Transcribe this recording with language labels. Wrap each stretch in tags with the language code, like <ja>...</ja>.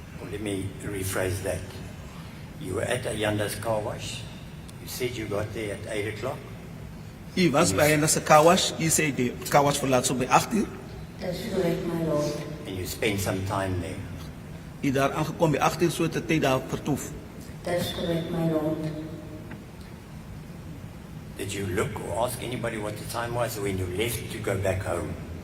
<en>Let me rephrase that. You were at Ayanda's car wash. You said you got there at 8 o'clock.</en> <af>U was by Ayanda se car wash. U sê die car wash verlaat so by 8:00. Dis correct, my Lord.</af> <en>And you spent some time there.</en> <af>U daar aangekom by 8:00, so 'n tyd daar vertoef. Dis correct, my Lord.</af> <en>Did you look or ask anybody what the time was when you left to go back home?</en>